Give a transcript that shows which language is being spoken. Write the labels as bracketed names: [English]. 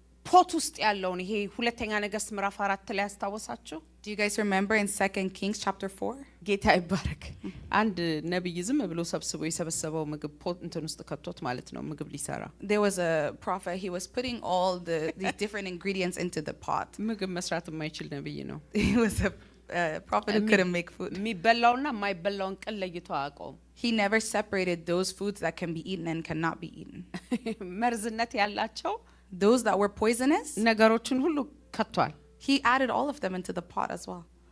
[Amharic] ፖት ውስጥ ያለውን ይሄ ሁለተኛ ነገሥት ምዕራፍ 4 ላይ ያስታወሳችሁ? [English] Do you guys remember in 2 Kings chapter 4? [Amharic] ጌታ ይባረክ። አንድ ነብይ ዝም ብሎ ሰብስቦ የሰበሰበው ምግብ ፖት እንትን ውስጥ ከቶት ማለት ነው ምግብ ሊሰራ። [English] There was a prophet, he was putting all these different ingredients into the pot. [Amharic] ምግብ መስራት የማይችል ነብይ ነው። [English] He was a prophet who couldn't make food. [Amharic] የሚበላውና የማይበላውን ቅል ለይቶ አያውቀውም። [English] He never separated those foods that can be eaten and cannot be eaten. [Amharic] መርዝነት ያላቸው [English] Those that were poisonous, [Amharic] ነገሮችን ሁሉ ከቷል። [English] he added all of them into the pot as well.